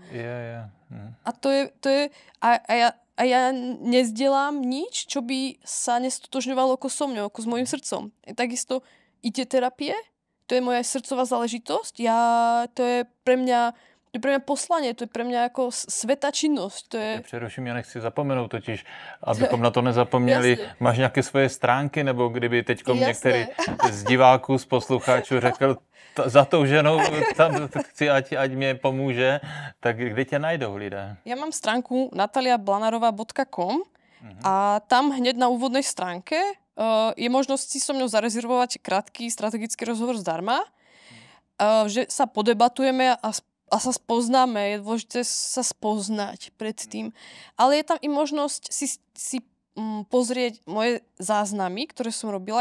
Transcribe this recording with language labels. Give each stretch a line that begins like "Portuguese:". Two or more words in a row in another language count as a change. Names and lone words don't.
Slovak: A to je a ja nezdelám nič, čo by sa nestotožňovalo ako so mňou, ako s mojím srdcom. Takisto ide terapie, to je moja srdcová záležitosť, to je pre mňa poslanie, to je pre mňa ako svätá činnosť.
Czech: Přeruším, já nechci zapomenout totiž, abychom na to nezapomněli.
Slovak: Jasne.
Czech: Máš nějaké svoje stránky, nebo kdyby teďko některý z diváků, z posluchačů řekl, za tou ženou tam chci, ať mě pomůže, tak kde tě najdou lidé?
Slovak: Ja mám stránku nataliablanarova.com a tam hneď na úvodnej stránke je možnosť si so mňou zarezervovať krátky strategický rozhovor zdarma, že sa podebatujeme a sa spoznáme. Je dôležité sa spoznať predtým. Ale je tam i možnosť si pozrieť moje záznamy, ktoré som robila.